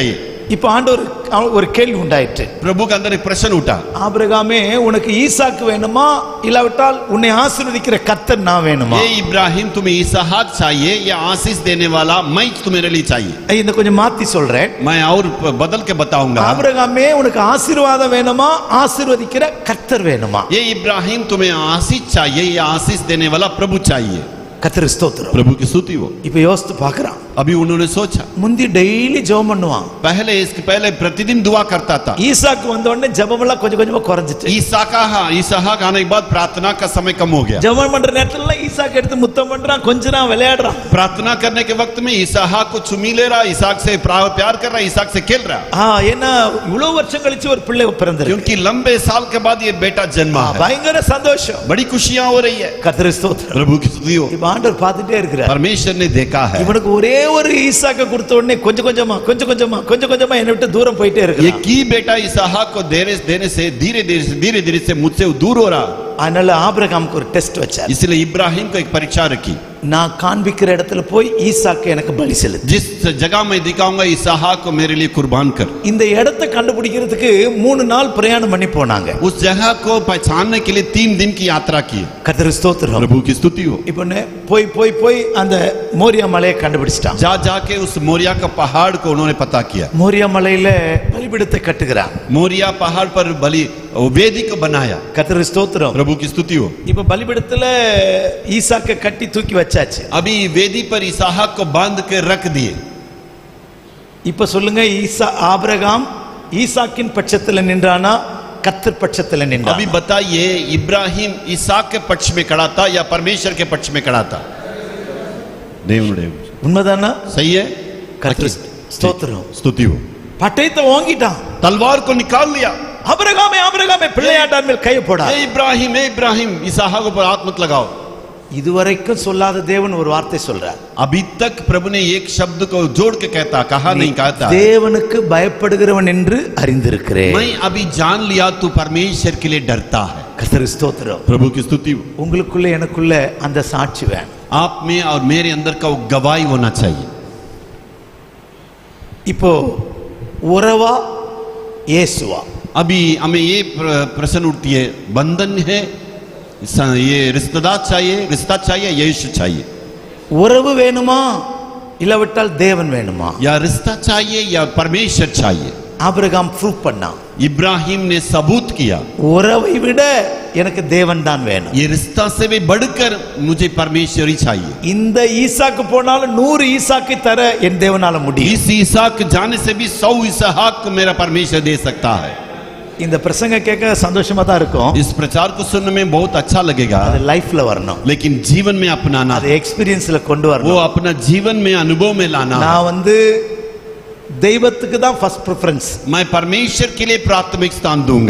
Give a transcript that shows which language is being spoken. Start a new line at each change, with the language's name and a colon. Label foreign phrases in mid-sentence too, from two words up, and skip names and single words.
Hindi: ये
Tamil: இப்ப ஆண்டவர் ஒரு கேள்வி உண்டாயிற்று.
Hindi: प्रभु के अंदर एक प्रश्न उठा,
Tamil: ஆபிரகாமே உனக்கு ஈசாக்கு வேணுமா இல்லாவிட்டால் உன்னை ஆசீர்வதிக்கிற கர்த்தர் நான் வேணுமா?
Hindi: ये इब्राहिम तुम्हें इसहाक चाहिए या आशीष देने वाला मैं तुम्हारे लिए चाहिए?
Tamil: இந்த கொஞ்சம் மாத்தி சொல்றேன்.
Hindi: मैं और बदल के बताऊंगा।
Tamil: ஆபிரகாமே உனக்கு ஆசீர்வாதம் வேணுமா ஆசீர்வதிக்கிற கர்த்தர் வேணுமா?
Hindi: ये इब्राहिम तुम्हें आशीष चाहिए या आशीष देने वाला प्रभु चाहिए?
Tamil: கர்த்தருக்கு ஸ்தோத்திரம்.
Hindi: प्रभु की स्तुति हो।
Tamil: இப்ப யோசித்து பார்க்கறான்.
Hindi: अभी उन्होंने सोचा,
Tamil: முந்தி டெய்லி ஜெபம் பண்ணுவான்.
Hindi: पहले इसके पहले प्रतिदिन दुआ करता था।
Tamil: ஈசாக்கு வந்த உடனே ஜெபம் எல்லாம் கொஞ்சம் கொஞ்சமா குறைஞ்சிட்டு.
Hindi: इसहाक आने के बाद प्रार्थना का समय कम हो गया।
Tamil: ஜெபம் பண்ற நேரத்துல ஈசாக்கு எடுத்து முத்தம் பண்றான், கொஞ்சறான், விளையாடுறான்.
Hindi: प्रार्थना करने के वक्त में इसहाक को चुमी ले रहा, इसहाक से प्यार कर रहा, इसहाक से खेल रहा।
Tamil: ஏன்னா இவ்வளவு வருஷம் கழிச்சு ஒரு பிள்ளை பிறந்திருக்கு.
Hindi: क्योंकि लंबे साल के बाद ये बेटा जन्मा है।
Tamil: பயங்கர சந்தோஷம்.
Hindi: बड़ी खुशियां हो रही है।
Tamil: கர்த்தருக்கு ஸ்தோத்திரம்.
Hindi: प्रभु की स्तुति हो।
Tamil: இப்ப ஆண்டவர் பார்த்துட்டே இருக்கிறார்.
Hindi: परमेश्वर ने देखा है,
Tamil: இவனுக்கு ஒரே ஒரு ஈசாக்க கொடுத்த உடனே கொஞ்சம் கொஞ்சமா என்னை விட்டு தூரம் போயிட்டே
Hindi: ये
Tamil: இருக்கு.
Hindi: की बेटा इसहाक को देने से धीरे धीरे से मुझसे दूर हो रहा।
Tamil: அதனால ஆபிரகாமுக்கு ஒரு டெஸ்ட் வச்சார்.
Hindi: इसलिए इब्राहिम को एक परीक्षा रखी।
Tamil: நான் காண்பிக்கிற இடத்துல போய் ஈசாக்கு எனக்கு பலி செலுத்து.
Hindi: जिस जगह मैं दिखाऊंगा इसहाक को मेरे लिए कुर्बान कर.
Tamil: இந்த இடத்தை கண்டுபிடிக்கிறதுக்கு 3 நாள் பிரயாணம் பண்ணி போனாங்க.
Hindi: उस जगह को पहचानने के लिए 3 दिन की यात्रा की.
Tamil: கர்த்தருக்கு ஸ்தோத்திரம்.
Hindi: प्रभु की स्तुति हो.
Tamil: இப்போ போய் அந்த மோரியா மலையை கண்டுபிடிச்சிட்டான்.
Hindi: जाके उस मोरिया का पहाड़ को उन्होंने पता किया.
Tamil: மோரியா மலையில பலிபீடத்தை கட்டுகிறான்.
Hindi: मोरिया पहाड़ पर बलि वेदी को बनाया.
Tamil: கர்த்தருக்கு ஸ்தோத்திரம்.
Hindi: प्रभु की स्तुति हो.
Tamil: இப்போ பலிபீடத்துல ஈசாக்கை கட்டி தூக்கி வச்சாச்சு.
Hindi: अभी वेदी पर इसहाक को बांध के रख दिए.
Tamil: இப்ப சொல்லுங்க, ஆபிரகாம் ஈசாக்கின் பட்சத்துல நின்றானா கர்த்தர் பட்சத்துல நின்றானா?
Hindi: अभी बताइए, इब्राहिम इसहाक के पक्ष में खड़ा था या परमेश्वर के पक्ष में खड़ा था?
Tamil: உண்மைதானா?
Hindi: सही है.
Tamil: கர்த்தர் ஸ்தோத்திரம்.
Hindi: स्तुति हो.
Tamil: பட்டயத்தை வாங்கிட்டான்.
Hindi: तलवार को निकाल लिया.
Tamil: ஆபிரகாமே பிள்ளையாண்டான் மேல் கையை போடா.
Hindi: इब्राहिम इसहाक पर हाथ मत लगाओ.
Tamil: இதுவரைக்கும் சொல்லாத தேவன் ஒரு வார்த்தை சொல்றார்.
Hindi: अभी तक प्रभु ने एक शब्द को जोड़ के कहा नहीं कहता.
Tamil: தேவனுக்கு பயப்படுகிறவன் என்று அறிந்திருக்கிறேன்.
Hindi: मैं अभी जान लिया तू परमेश्वर के लिए डरता है.
Tamil: கர்த்தருக்கு ஸ்தோத்திரம்.
Hindi: प्रभु की स्तुति.
Tamil: உங்களுக்குள்ள எனக்குள்ள அந்த சாட்சி வேணும்.
Hindi: आप में और मेरे अंदर का वो गवाही होना चाहिए.
Tamil: இப்போ உறவா இயேசுவா?
Hindi: अभी हमें ये प्रश्न उठती है, बंधन है, ये रिश्ता चाहिए, यीशु चाहिए?
Tamil: உறவு வேணுமா இல்லாவிட்டால் தேவன் வேணுமா?
Hindi: या रिश्ता चाहिए या परमेश्वर चाहिए?
Tamil: ஆபிரகாம் ப்ரூவ் பண்ணான்.
Hindi: इब्राहिम ने सबूत किया,
Tamil: உறவை விட எனக்கு தேவன் தான் வேணும்.
Hindi: ये रिश्ता से भी बढ़कर मुझे परमेश्वर ही चाहिए.
Tamil: இந்த ஈசாக்கு போனாலும் 100 ஈசாக்கை தர என் தேவனால முடியும்.
Hindi: इस इसहाक जाने से भी 100 इसहाक को मेरा परमेश्वर दे सकता है.
Tamil: இந்த பிரசங்க கேட்க சந்தோஷமா தான் இருக்கும்.
Hindi: इस प्रचार को सुनने में बहुत अच्छा लगेगा,
Tamil: அது லைஃப்ல வரணும்.
Hindi: लेकिन जीवन में अपनाना,
Tamil: அது எக்ஸ்பீரியன்ஸ்ல கொண்டு
Hindi: वो
Tamil: வரணும்.
Hindi: अपना जीवन में अनुभव में लाना.
Tamil: நான் தெய்வத்துக்கு தான்
English: first preference.
Hindi: मैं परमेश्वर के लिए प्राथमिक स्थान दूंगा.